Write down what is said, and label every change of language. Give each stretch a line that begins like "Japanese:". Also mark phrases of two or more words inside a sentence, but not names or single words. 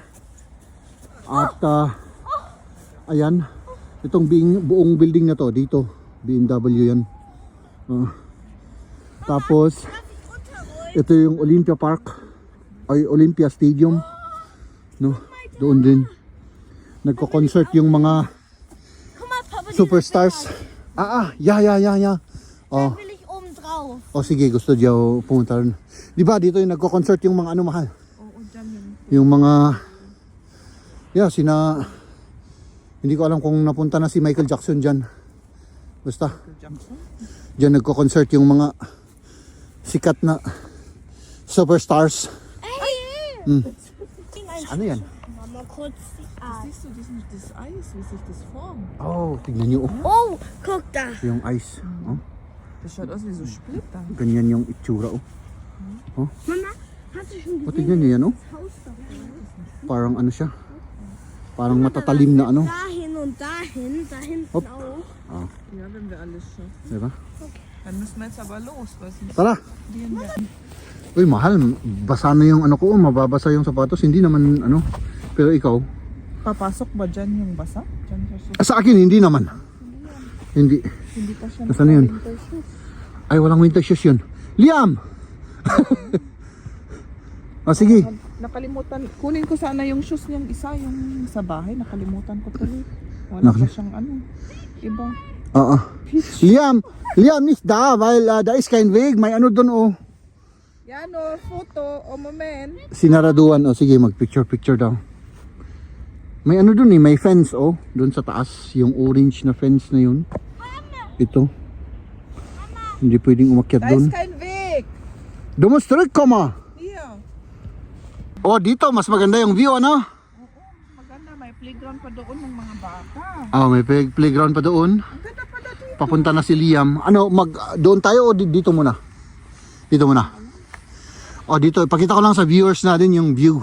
Filipino: At ayan, itong buong building na to, dito, BMW yan. Tapos, ito yung Olympia Park, ay Olympia Stadium. No, doon din. Nagko-concert yung mga superstars. Yeah. Oh.
German: Will ich oben drauf.
Filipino: O sige, gusto diyaw pumunta rin. Di ba dito yung nagko-concert yung mga mahal? Oo, dyan yun. Yung mga hindi ko alam kung napunta na si Michael Jackson dyan. Basta dyan nagko-concert yung mga sikat na superstars. Ano yan?
German: Mama, kurz die Arme. Siehst du das Eis, wie sich das formt?
Filipino: Oh, tignan nyo.
German: Oh, guck da.
Filipino: Yung ice. Oh,
German: Das schaut aus wie so Splitter.
Filipino: ganyan yung itsura.
German: Mama, hast du schon
Filipino: O, tignan nyo yan.
German: das Haus da?
Filipino: Parang siya. Parang matatalim na
German: Dahin und dahin, da hinten Hopp. auch. Ja, wenn wir alles schaffen.
Filipino: Diba?
German: Dann müssen wir jetzt aber los, weil sonst
Filipino: Tara.
German: verlieren wir.
Filipino: Uy, mahal. Basa na yung ko. Mababasa yung sapatos. Hindi naman Pero ikaw. Papasok ba dyan yung basa? Dyan sa Sa akin, hindi naman. Hindi. Hindi pa siya Nasaan na yun? naka-
English: winter shoes.
Filipino: Ay, walang
English: winter shoes
Filipino: yun. Liam! Sige. Nakalimutan. Kunin ko sana yung shoes niyang isa, yung sa bahay. Nakalimutan ko tuloy. Wala pa siyang iba. Oo.
German: Liam, nicht da, weil da ist kein Weg.
Filipino: May doon oh. Yan o, photo. O, moment. Sinaraduan. O sige, mag-picture daw. May doon may fence doon sa taas. Yung orange na fence na yun. Ito. Hindi pwedeng umakyat
German: Da
Filipino: doon.
German: ist kein Weg. Du musst zurückkommen. Hier.
Filipino: Oh, dito mas maganda yung view, Maganda, may playground pa doon ng mga bata. May playground pa doon. Ang ganda pala dito. Papunta na si Liam. Doon tayo o dito muna? Dito muna. Dito, ipakita ko lang sa viewers natin yung view.